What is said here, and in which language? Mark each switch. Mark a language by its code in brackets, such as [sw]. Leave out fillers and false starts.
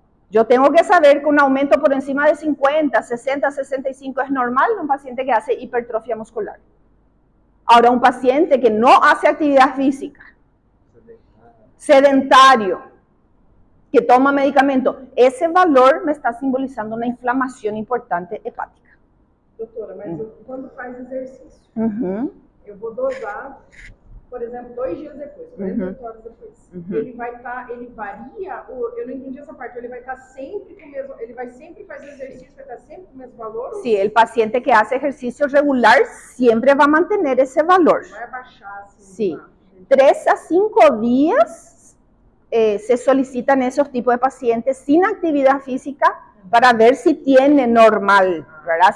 [es] Yo tengo que saber que un aumento por encima de 50, 60, 65 es normal en un paciente que hace hipertrofia muscular. Ahora, un paciente que no hace actividad física, sedentario, que toma medicamento, ese valor me está simbolizando una inflamación importante hepática. [pt] Doutora, mas quando faz exercício, eu vou dosar, por exemplo, 2 dias depois, 48 horas depois. Ele varia, eu não entendi essa parte, ele vai estar sempre com o mesmo, ele vai sempre fazer exercício, vai estar sempre com o mesmo valor? [es] Sí, el paciente que hace ejercicio regular siempre va a mantener ese valor. [pt] Vai abaixar assim. [es] Sí, 3 a 5 días se solicitan esos tipos de pacientes sin actividad física para ver si tiene normal, ¿verdad?